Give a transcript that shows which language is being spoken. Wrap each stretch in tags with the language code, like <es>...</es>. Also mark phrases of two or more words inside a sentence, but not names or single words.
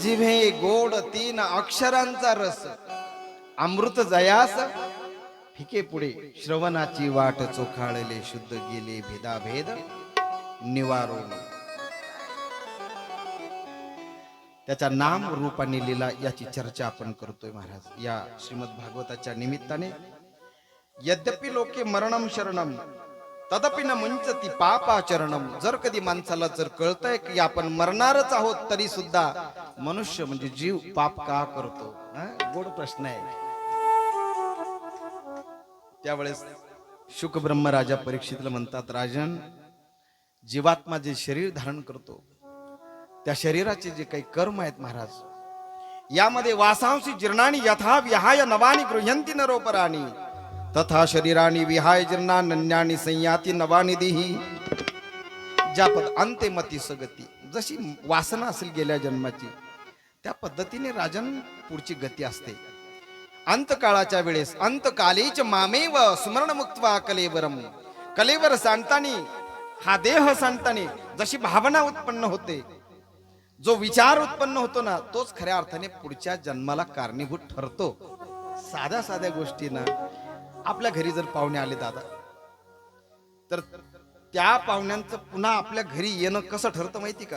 <mr>जिभे गोड तीन अक्षरांचा रस अमृत जयास फिके पुढे श्रवणाची वाट चोखाळले शुद्ध गेले भेदाभेद निवारून. त्याच्या नाम रूपाने लीला याची चर्चा आपण करतोय महाराज या श्रीमद भागवताच्या निमित्ताने.</mr> <sa>यद्यपि लोके मरणम शरणम तदपि न मुंचती पापाचरणम.</sa> <mr>जर कधी माणसाला जर कळतंय की आपण मरणारच आहोत, तरी सुद्धा मनुष्य म्हणजे जीव पाप का करतो? गोड प्रश्न आहे. त्यावेळेस शुक ब्रह्मराजा परीक्षितला म्हणतात, राजन, जीवात्मा जे शरीर धारण करतो त्या शरीराचे जे काही कर्म आहेत महाराज, यामध्ये</mr> <sa>वासांशी जीर्णानी यथा विहाय नवानी गृह्यंती नरोपराणी तथा शरीरानी विहाय जीर्णान्यानी संयाती नवानी देही.</sa> <mr>ज्या पद अंते मती सगती, जशी वासना असेल गेल्या जन्माची त्या पद्धतीने राजन पुढची गती असते. अंतकाळाच्या वेळेस</mr> <sa>अंतकालेच मामेव स्मरण मुक्त्वा कलेवरम,</sa> <mr>कलेवर सांडतानी हा देह सांडतानी जशी भावना उत्पन्न होते, जो विचार उत्पन्न होतो ना, तोच खऱ्या अर्थाने पुढच्या जन्माला कारणीभूत ठरतो. साध्या साध्या गोष्टींना आपल्या घरी जर पाहुणे आले दादा, तर त्या पाहुण्यांचं पुन्हा आपल्या घरी येणं कसं ठरतं माहिती का?</mr>